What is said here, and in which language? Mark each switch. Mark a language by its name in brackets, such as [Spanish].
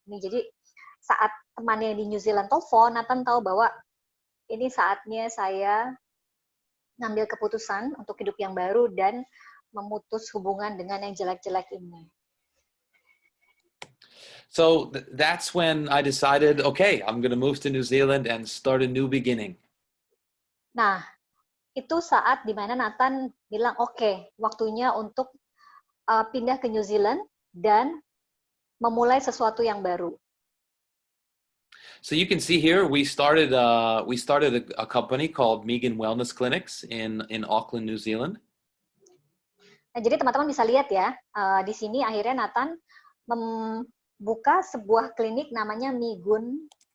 [Indonesian] Ini jadi saat temannya di New Zealand telepon, Nathan tahu bahwa ini saatnya saya ngambil keputusan untuk hidup yang baru dan memutus hubungan dengan yang jelek-jelek ini. [English] So that's when I decided, okay, I'm going to move to New Zealand and start a new beginning. [Indonesian] Nah, itu saat dimana Nathan bilang, oke, waktunya untuk pindah ke New Zealand dan memulai sesuatu yang baru. [English] So you can see here, we started a company called Megan Wellness Clinics in Auckland, New Zealand. [Indonesian] Nah, jadi teman-teman bisa lihat ya, di sini akhirnya Nathan membuka sebuah klinik namanya Megan